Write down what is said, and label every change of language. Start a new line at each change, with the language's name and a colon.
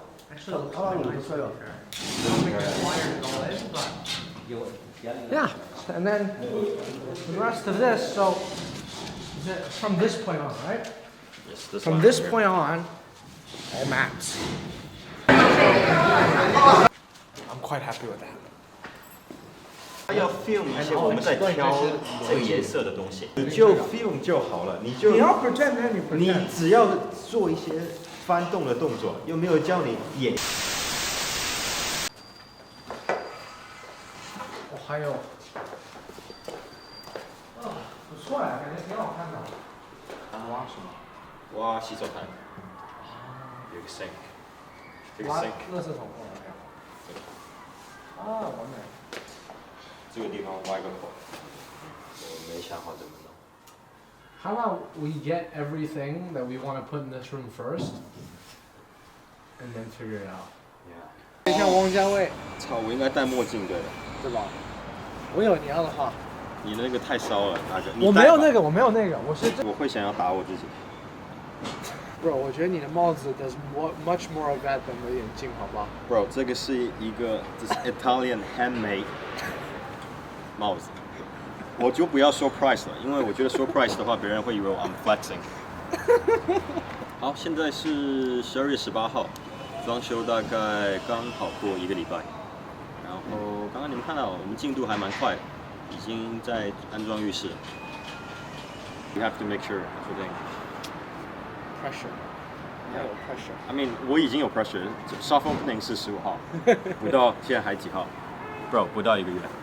English: Actually, it looks really nice. I don't think it's wired all in, but yeah. And then the rest of this. So from this point on, right? Yes, this From one this here. point on, all mats. I'm quite happy with that.
Chinese: 要 film 一些我们在挑这个颜色的东西，你就 film 就好了，你就
English: pretend, then you
Chinese: 你只要做一些翻动的动作，又没有教你演。还有，不错呀，感觉挺好看的。挖什么？挖洗手台，有个 sink，这个挖 sink，垃圾桶放哪边？啊，完美。这个地方挖一个口，我没想好怎么弄。
English: How about we get everything that we want to put in this room first, and then figure it out.
Chinese: 等一下，王家卫，操，我应该戴墨镜对的。对吧？我有你要的话，你那个太骚了，大哥。我没有那个，我没有那个，我是我会想要打我自己。 Bro， 我觉得你的帽子
English: does much more of that than
Chinese: 我的眼镜，好不好 Bro， 这个是一个这是 Italian handmade 帽子，我就不要说 price 了，因为我觉得说 price 的话，别人会以为我
English: I'm flexing。
Chinese: 好，现在是12月18号，装修大概刚好过1个礼拜，然后刚刚你们看到我们进度还蛮快的，已经在安装浴室。
English: You have to make sure 确定。
Chinese: ？Pressure， 要有 pressure。
English: I mean，
Chinese: 我已经有 pressure，soft opening 是15号，不到现在还几号 ？Bro， 不到1个月。